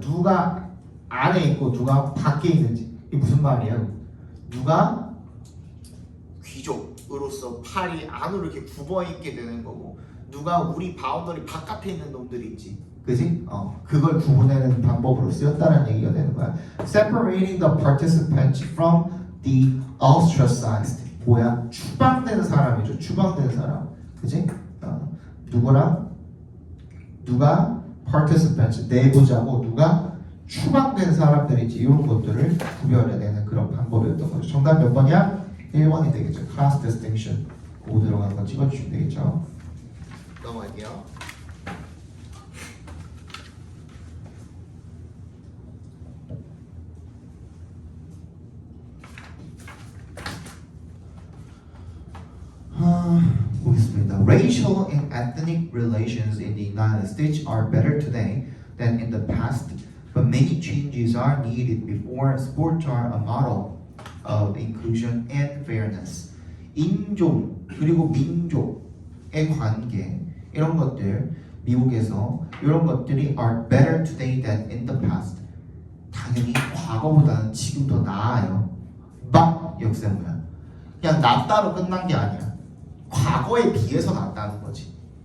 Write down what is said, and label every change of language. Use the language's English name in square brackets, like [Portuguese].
[Korean] 누가 안에 있고 누가 밖에 있는지. 이게 무슨 말이에요? 누가 귀족으로서 팔이 안으로 이렇게 굽어 있게 되는 거고 누가 우리 바운더리 바깥에 있는 놈들이 있지. 그지? 그걸 구분하는 방법으로 쓰였다는 얘기가 되는 거야. [English] Separating the participants from the ostracized. [Korean] 뭐야? 추방된 사람이죠. 추방된 사람. 그지? 누구랑? 누가 participants 내부자고 누가 추방된 사람들인지 이런 것들을 구별해내는 그런 방법이었던 거죠. 정답 몇 번이야? 1번이 되겠죠. class distinction. 그거 들어가는 거 찍어주시면 되겠죠. 넘어갈게요. 보겠습니다. [English] Racial and ethnic relations in the United States are better today than in the past, but many changes are needed before sports are a model of inclusion and fairness. [Korean] 인종 그리고 민족의 관계 이런 것들 미국에서 이런 것들이 [English] are better today than in the past. [Korean] 당연히 과거보다는 지금 더 나아요. but 역사 뭐야? 그냥 낫다로 끝난 게 아니야. 과거에 비해서 낫다는 거지.